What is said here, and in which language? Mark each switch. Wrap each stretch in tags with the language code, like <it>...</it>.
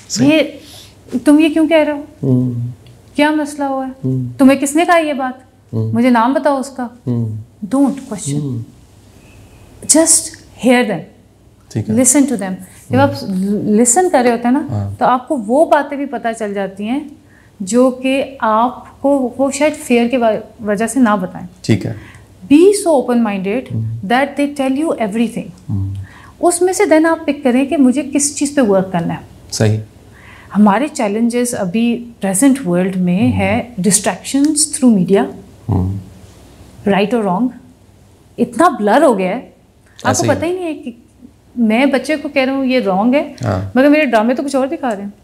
<ur>یہ تم یہ کیوں کہہ رہے ہو، کیا مسئلہ ہوا ہے، تمہیں کس نے کہا یہ بات، مجھے نام بتاؤ اس کا.</ur> <en>Don't question, just hear them, listen to them.</en> <ur>جب آپ لسن کر رہے ہوتے ہیں نا تو آپ کو وہ باتیں بھی پتہ چل جاتی ہیں جو کہ آپ کو وہ شاید فیئر کی وجہ سے نہ بتائیں. ٹھیک ہے.</ur> <en>Be so open minded that they tell you everything.</en> <ur>اس میں سے دین آپ پک کریں کہ مجھے کس چیز پہ ورک کرنا ہے. صحیح. ہمارے چیلنجز ابھی پریزنٹ ورلڈ میں ہے ڈسٹریکشنز تھرو میڈیا، رائٹ اور رانگ اتنا بلر ہو گیا ہے آپ کو پتہ ہی نہیں ہے کہ میں بچے کو کہہ رہا ہوں یہ رانگ ہے مگر میرے ڈرامے تو کچھ اور دکھا رہے ہیں.</ur>